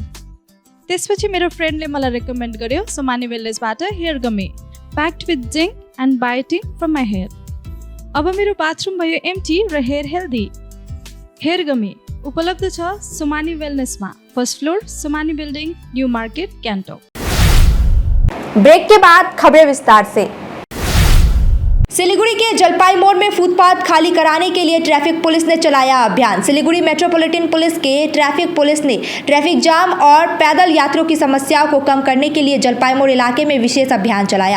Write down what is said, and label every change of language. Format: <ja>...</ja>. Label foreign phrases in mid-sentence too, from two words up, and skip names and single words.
<ne>त्यसपछि मेरो फ्रेन्डले मलाई रेकमेन्ड गर्यो सुमानी वेलनेसबाट</ne> <en>hair gummy, packed with zinc and biotin from my hair.</en> <ne>अब मेरो बाथरुम भयो एम्टी र</ne> <en>hair healthy. hair gummy</en> <ne>उपलब्ध छ सुमानी वेलनेसमा,</ne> <en>first floor,</en> <ne>सुमानी बिल्डिङ, न्यू मार्केट, कैंटोक।</ne> <hi>ब्रेक के बाद खबरें विस्तार से। सिलीगुड़ी के जलपाई मोड़ में फुटपाथ खाली कराने के लिए ट्रैफिक पुलिस ने चलाया अभियान। सिलीगुड़ी मेट्रोपॉलिटन पुलिस के ट्रैफिक पुलिस ने ट्रैफिक जाम और पैदल यात्रियों की समस्याओं को कम करने के लिए जलपाई मोड़ इलाके में विशेष अभियान चलाया।</hi>